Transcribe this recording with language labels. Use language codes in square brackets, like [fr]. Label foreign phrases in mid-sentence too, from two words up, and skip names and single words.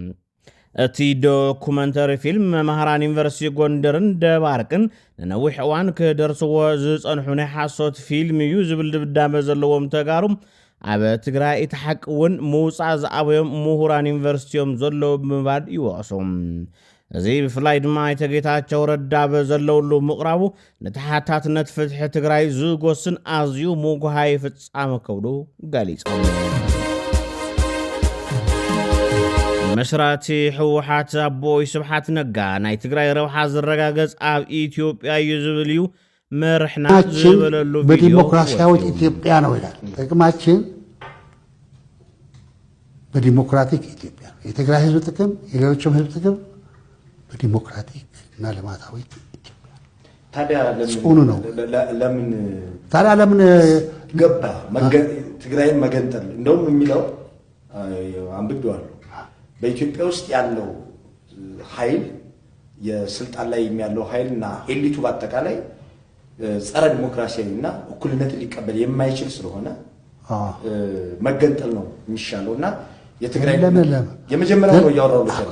[ti] እቲ ዶኩመንተሪ ፊልም መምህራን ዩኒቨርሲቲ ጎንደርን ደባርቅን ንነዊሕ እዋን ክደርስዎ ዝጸንሑ ናይ ሓሶት ፊልም እዩ ዝብል ድብዳመ ዘለዎም ተጋሩ ኣብ ትግራይ እቲ ሓቂ እውን ምውፃእ ዝኣበዮም ምሁራን ዩኒቨርሲቲዮም ዘለዉ ብምባል ይወቕሱ እዚ ብፍላይ ድማ ጌታቸው ረዳ በዘለውሉ ምቕራቡ ንተሓታትነት ፍትሒ ትግራይ ዝጎስን ኣዝዩ ሙጉሃይ ፍጻመ ከብዱ ገሊጾም መስራቲ ሕወሓት ኣቦይ ስብሓት ነጋ ናይ ትግራይ ረብሓ ዝረጋገጽ ኣብ ኢትዮጵያ እዩ ዝብል እዩ መርሕና ዝበለሉ ቪድዮ [am] በዲሞክራሲያዊት ኢትዮጵያ ነው ይላል። ጥቅማችን በዲሞክራቲክ ኢትዮጵያ የትግራይ ህዝብ ጥቅም የሌሎችም ህዝብ ጥቅም በዲሞክራቲክ እና ልማታዊት ኢትዮጵያ ጽኑ ነው። ለምን ገባ ትግራይን መገንጠል እንደውም የሚለው አንብቤዋለሁ። በኢትዮጵያ ውስጥ ያለው ኃይል የስልጣን ላይ የሚያለው ኃይልና ኤሊቱ በአጠቃላይ ጸረ ዲሞክራሲያዊና እኩልነትን ሊቀበል የማይችል ስለሆነ መገንጠል ነው የሚሻለውና የትግራይ የመጀመሪያው ነው ያወራው